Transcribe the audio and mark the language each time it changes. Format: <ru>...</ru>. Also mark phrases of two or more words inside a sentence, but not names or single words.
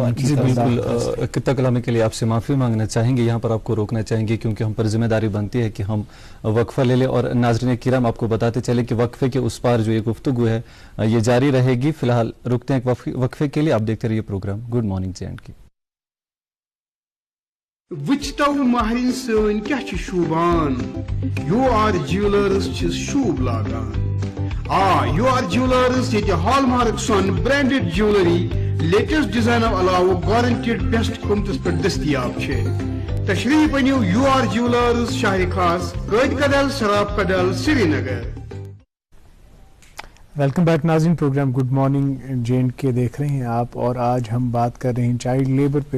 <ur>جی بالکل، قطع کلامی کے لیے آپ سے معافی مانگنا چاہیں گے، یہاں پر آپ کو روکنا چاہیں گے کیونکہ ہم پر ذمہ داری بنتی ہے کہ ہم وقفہ لے لیں. اور ناظرین کرام آپ کو بتاتے چلے کہ وقفے کے اس پار جو یہ گفتگو ہے یہ جاری رہے گی. فی الحال رکتے ہیں ایک وقفے کے لیے۔ آپ دیکھتے رہیے پروگرام گڈ مارننگ JNK.</ur> <ks>وُچھتو مہرِن سَن کیا شوبان، UR جیولرز شوب لاگان. UR جیولرز یہ ہال مارک سَن</ks> <en>branded jewellery latest design</en> <ks>علاوہ</ks> <en>guaranteed best</en> <ks>قیمتس پیٚٹھ دستیاب چھےٚ. تشریف اَنِیو UR جیولرز شاہ خاص روڈ کدل شراب کدل سرینگر.</ks> <ur>ویلکم بیک ناظرین، پروگرام گڈ مارننگ JNK دیکھ رہے ہیں آپ، اور آج ہم بات کر رہے ہیں</ur> <en>child labour</en> <ur>پہ.</ur>